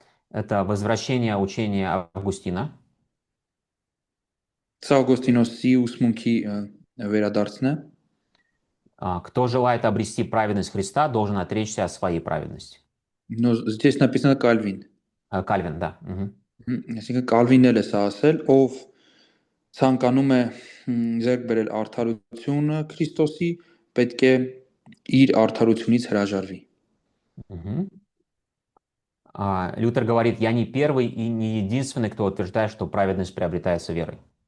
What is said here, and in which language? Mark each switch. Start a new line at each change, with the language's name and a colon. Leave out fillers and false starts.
Russian: Это возвращение учения Августина,
Armenian: Սա Օգոստինոսի ուսմունքի վերադարձն է,
Russian: кто желает обрести праведность Христа, должен отречься от своей праведности. Но здесь написано Կալվին։ Кальвин, да. Мгм.
Armenian: Այսինքն Կալվինն էլ է սա ասել, ով ցանկանում է ձեռք բերել արդարությունը Քրիստոսի, պետք է իր արդարությունից հրաժարվի։
Russian: Мгм. Лютер говорит, я не первый и не единственный, кто утверждает, что праведность приобретается верой.